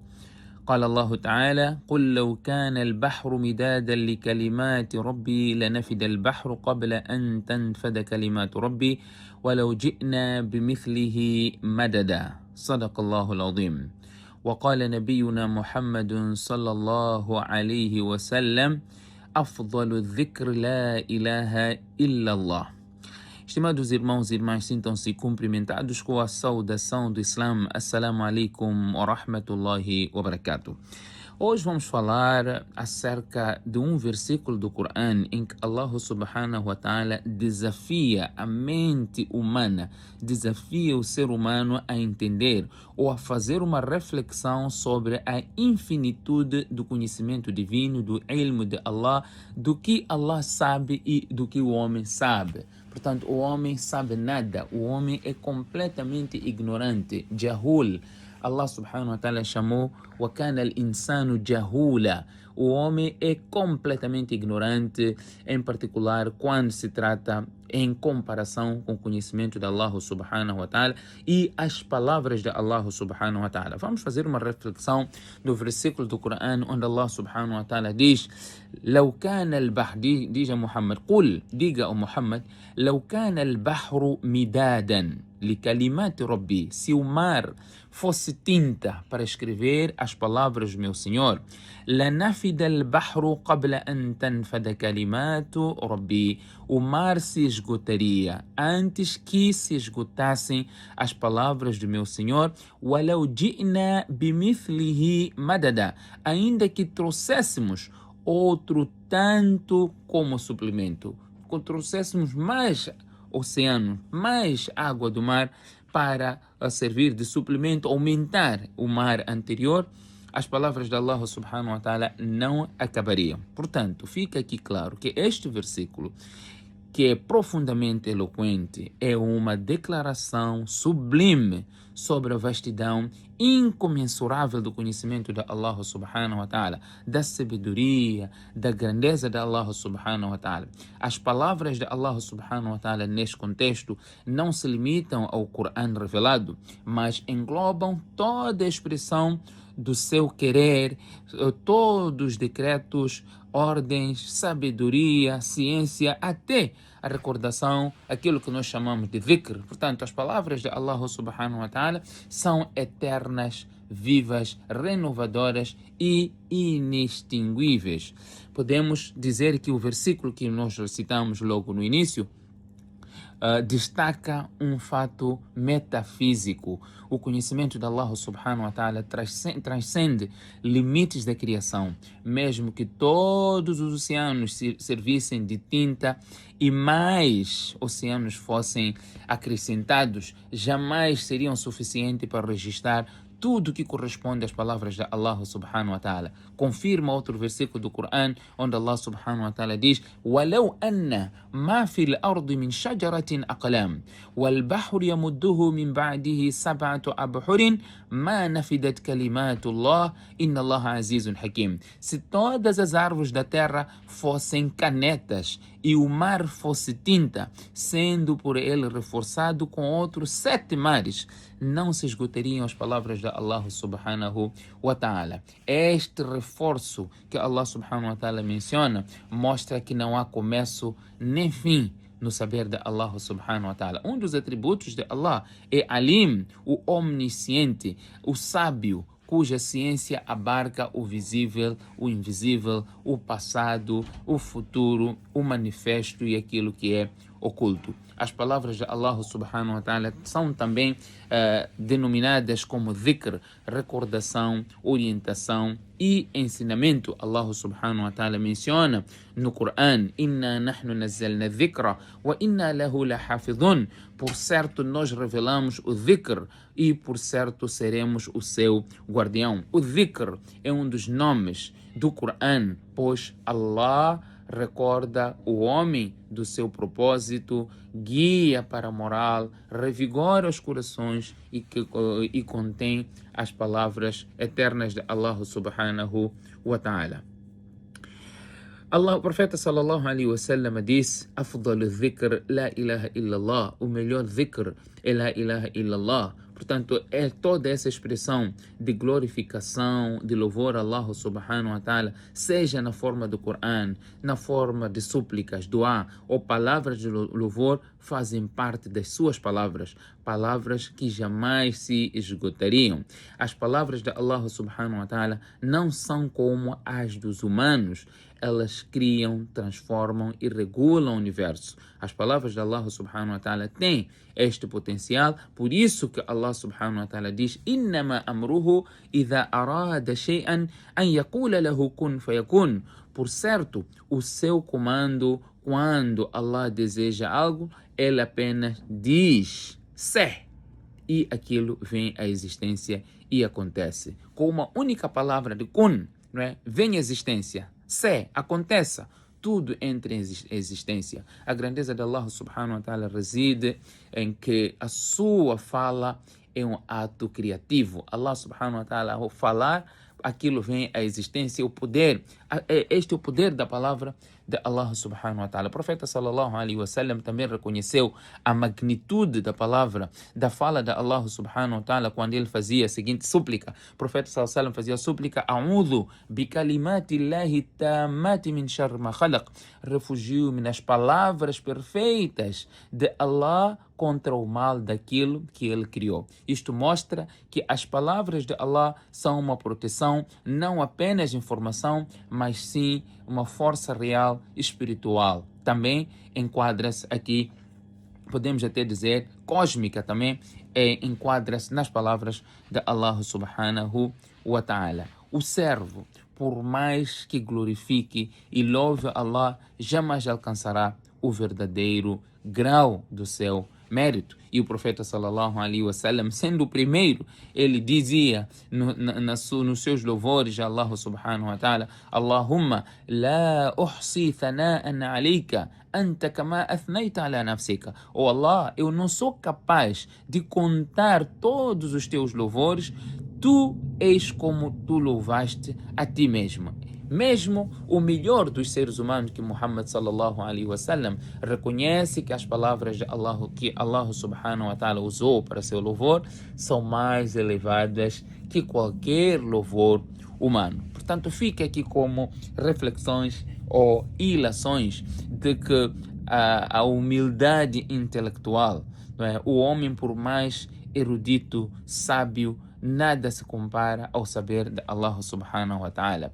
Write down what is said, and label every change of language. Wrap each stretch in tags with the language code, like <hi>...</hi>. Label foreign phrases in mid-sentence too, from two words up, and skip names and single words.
<ar>قال الله تعالى: قل لو كان البحر مدادا لكلمات ربي لنفد البحر قبل أن تنفد كلمات ربي ولو جئنا بمثله مددا. صدق الله العظيم. وقال نبينا محمد صلى الله عليه وسلم: أفضل الذكر لا إله إلا الله.</ar> <pt>Estimados irmãos e irmãs, sintam-se cumprimentados com a saudação do Islã.</pt> <ar>السلام عليكم ورحمة الله وبركاته.</ar> <pt>Hoje vamos falar acerca de um versículo do Corão em que Allah</pt> <ar>سبحانه وتعالى</ar> <pt>desafia a mente humana, desafia o ser humano a entender ou a fazer uma reflexão sobre a infinitude do conhecimento divino, do ilmo de Allah, do que Allah sabe e do que o homem sabe. Portanto, o homem sabe nada, o homem é completamente ignorante, jahul. Allah</pt> <ar>سبحانه وتعالى</ar> <pt>chamou</pt> <ar>وكان الإنسان جهولا.</ar> <pt>O homem é completamente ignorante, em particular quando se trata em comparação com o conhecimento de Allah</pt> <ar>سبحانه وتعالى</ar> <pt>e as palavras de Allah</pt> <ar>سبحانه وتعالى.</ar> <pt>Vamos fazer uma reflexão do versículo do Corão onde Allah</pt> <ar>سبحانه وتعالى</ar> <pt>diz:</pt> <ar>لو كان البحر,</ar> <pt>diz a Muhammad, قل, diga a Muhammad,</pt> <ar>لو كان البحر مدادا لكلمات ربي,</ar> <pt>se o mar fosse tinta para escrever as palavras do meu Senhor,</pt> <ar>لنفد البحر قبل أن تنفد كلمات ربي,</ar> <pt>o mar se esgotaria antes que se esgotassem as palavras do meu Senhor,</pt> <ar>ولو جئنا بمثله مددا,</ar> <pt>ainda que trouxéssemos outro tanto como suplemento, trouxéssemos mais oceano, mais água do mar para servir de suplemento, aumentar o mar anterior, as palavras de Allah</pt> <ar>سبحانه وتعالى</ar> <pt>não acabariam. Portanto, fica aqui claro que este versículo, que é profundamente eloquente, é uma declaração sublime sobre a vastidão incomensurável do conhecimento de Allah</pt> <ar>سبحانه وتعالى,</ar> <pt>da sabedoria, da grandeza de Allah</pt> <ar>سبحانه وتعالى.</ar> <pt>As palavras de Allah</pt> <ar>سبحانه وتعالى</ar> <pt>neste contexto não se limitam ao Corão revelado, mas englobam toda a expressão do seu querer, todos os decretos, ordens, sabedoria, ciência, até a recordação, aquilo que nós chamamos de dhikr. Portanto, as palavras de Allah</pt> <ar>سبحانه وتعالى</ar> <pt>são eternas, vivas, renovadoras e inextinguíveis. Podemos dizer que o versículo que nós citamos logo no início destaca um fato metafísico. O conhecimento de Allah</pt> <ar>سبحانه وتعالى</ar> <pt>transcende limites da criação. Mesmo que todos os oceanos servissem de tinta e mais oceanos fossem acrescentados, jamais seriam suficientes para registrar tudo que corresponde às palavras de Allah</pt> <ar>سبحانه وتعالى.</ar> <pt>Confirma outro versículo do Corão, onde Allah</pt> <ar>سبحانه وتعالى</ar> <pt>diz:</pt> <ar>وَلَوْ أَنَّ مَا فِي الْأَرْضِ مِنْ شَجَرَةٍ أَقْلَامٍ وَالْبَحْرُ يَمُدُّهُ مِنْ بَعْدِهِ سَبْعَةُ أَبْحُرٍ مَا نَفِدَتْ كَلِمَاتُ اللَّهِ إِنَّ اللَّهَ عَزِيزٌ حَكِيمٌ.</ar> <pt>Se todas as árvores da terra fossem canetas e o mar fosse tinta, sendo por ele reforçado com outros 7 mares, não se esgotariam as palavras de Allah</pt> <ar>سبحانه وتعالى.</ar> <pt>Este reforço que Allah</pt> <ar>سبحانه وتعالى</ar> <pt>menciona mostra que não há começo nem fim no saber de Allah</pt> <ar>سبحانه وتعالى.</ar> <pt>Um dos atributos de Allah é Alim, o omnisciente, o sábio, cuja ciência abarca o visível, o invisível, o passado, o futuro, o manifesto e aquilo que é oculto. As palavras de Allah</pt> <ar>سبحانه وتعالى</ar> <pt>são também denominadas como dhikr, recordação, orientação e ensinamento. Allah</pt> <ar>سبحانه وتعالى</ar> <pt>menciona no Corão:</pt> <ar>إنا نحن نزلنا الذكر وإنا له لحافظون.</ar> <pt>Por certo, nós revelamos o dhikr e por certo seremos o seu guardião. O dhikr é um dos nomes do Corão, pois Allah recorda o homem do seu propósito, guia para a moral, revigora os corações e contém as palavras eternas de Allah</pt> <ar>سبحانه وتعالى.</ar> <pt>O profeta</pt> <ar>صلى الله عليه وسلم</ar> <pt>disse:</pt> <ar>"أفضل الذكر لا إله إلا الله",</ar> <pt>o melhor dhikr é</pt> <ar>لا إله إلا الله.</ar> <pt>Portanto, é toda essa expressão de glorificação, de louvor a Allah</pt> <ar>سبحانه وتعالى,</ar> <pt>seja na forma do Coran, na forma de súplicas, dua ou palavras de louvor, fazem parte das suas palavras, palavras que jamais se esgotariam. As palavras de Allah</pt> <ar>سبحانه وتعالى</ar> <pt>não são como as dos humanos. Elas criam, transformam e regulam o universo. As palavras de Allah</pt> <ar>سبحانه وتعالى</ar> <pt>têm este potencial, por isso que Allah</pt> <ar>سبحانه وتعالى</ar> <pt>diz:</pt> <ar>"إنما أمره إذا أراد شيئا أن يقول له كن فيكون".</ar> <pt>Por certo, o seu comando, quando Allah deseja algo, ele apenas diz "se", e aquilo vem à existência e acontece. Com uma única palavra de kun, não é? Vem à existência. Se aconteça, tudo entra em existência. A grandeza de Allah</pt> <ar>سبحانه وتعالى</ar> <pt>reside em que a sua fala é um ato criativo. Allah</pt> <ar>سبحانه وتعالى,</ar> <pt>ao falar, aquilo vem à existência. O poder, este é o poder da palavra de Allah</pt> <ar>سبحانه وتعالى.</ar> <pt>O profeta</pt> <ar>صلى الله عليه وسلم</ar> <pt>também reconheceu a magnitude da palavra, da fala de Allah</pt> <ar>سبحانه وتعالى,</ar> <pt>quando ele fazia a seguinte súplica. O profeta</pt> <ar>صلى الله عليه وسلم</ar> <pt>fazia a súplica:</pt> <ar>"أعوذ بكلمات الله التامات من شر ما خلق".</ar> <pt>Refugio-me nas palavras perfeitas de Allah contra o mal daquilo que ele criou. Isto mostra que as palavras de Allah são uma proteção, não apenas informação, mas sim uma força real espiritual. Também enquadra-se aqui, podemos até dizer, cósmica também, enquadra-se nas palavras de Allah</pt> <ar>سبحانه وتعالى.</ar> <pt>O servo, por mais que glorifique e louve Allah, jamais alcançará o verdadeiro grau do seu mérito. E o profeta</pt> <ar>صلى الله عليه وسلم,</ar> <pt>sendo o primeiro, ele dizia nos seus louvores a Allah</pt> <ar>سبحانه وتعالى: "اللهم لا أحصي ثناء عليك أنت كما أثنيت على نفسك".</ar> <pt>Oh Allah, eu não sou capaz de contar todos os teus louvores. Tu és como tu louvaste a ti mesmo. Mesmo o melhor dos seres humanos, que Muhammad</pt> <ar>صلى الله عليه وسلم</ar> <pt>reconhece que as palavras de Allah, que Allah</pt> <ar>سبحانه وتعالى</ar> <pt>usou para seu louvor, são mais elevadas que qualquer louvor humano. Portanto, fica aqui como reflexões ou ilações de que a humildade intelectual, não é? O homem, por mais erudito, sábio, nada se compara ao saber de Allah</pt> <ar>سبحانه وتعالى.</ar>